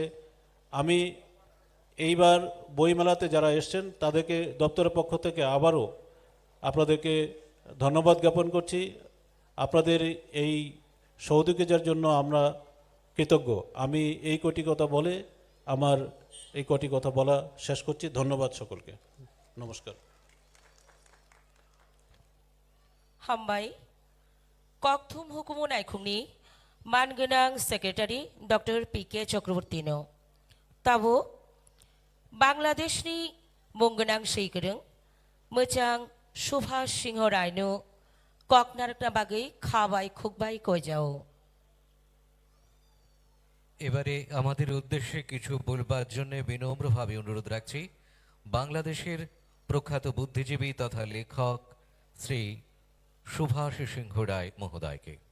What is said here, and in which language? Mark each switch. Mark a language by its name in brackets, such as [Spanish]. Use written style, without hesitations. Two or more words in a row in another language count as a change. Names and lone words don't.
[Bangla] আমি এইবার বইমেলাতে যারা এসছেন তাদেরকে দপ্তরের পক্ষ থেকে আবারও আপনাদেরকে ধন্যবাদ জ্ঞাপন করছি। আপনাদের এই সহযোগিতার জন্য আমরা কৃতজ্ঞ। আমি এই কটি কথা বলে আমার এই কটি কথা বলা শেষ করছি। ধন্যবাদ সকলকে, নমস্কার। [Kok Borok] हामबाय ककथुम हुकुमु नायखुमनि मानगोनां सेक्रेटारि डक्टर पि.के. चक्रवर्तीनो ताबो बांग्लादेशनि मुंगोनां सैगोरों मोजां सुभाष सिंह रायनो ककनारकना बागै खाबाय खुकबाय कयजाओ। [Bangla] এবারে আমাদের উদ্দেশ্যে কিছু বলবার জন্য বিনম্রভাবে অনুরোধ রাখছি বাংলাদেশের প্রখ্যাত বুদ্ধিজীবী তথা লেখক শ্রী সুভাষ সিংহ রায় মহোদয়কে।